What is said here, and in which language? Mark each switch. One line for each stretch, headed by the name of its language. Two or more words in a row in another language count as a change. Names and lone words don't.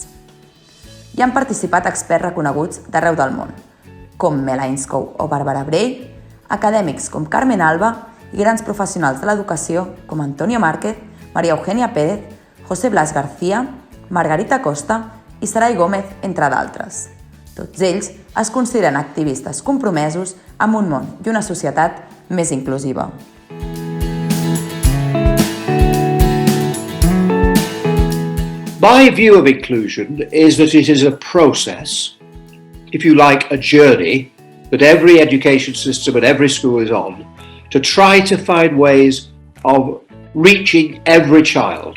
Catalan: Hi han participat experts reconeguts d'arreu del món, com Melvin Ainscow o Barbara Bray, acadèmics com Carmen Alba i grans professionals de l'educació com Antonio Márquez, María Eugenia Pérez, José Blas García, Margarita Costa i Sarai Gómez, entre d'altres. Tots ells es consideren activistes compromesos amb un món i una societat més inclusiva.
English: My view of inclusion is that it is a process, if you like, a journey that every education system and every school is on to try to find ways of reaching every child.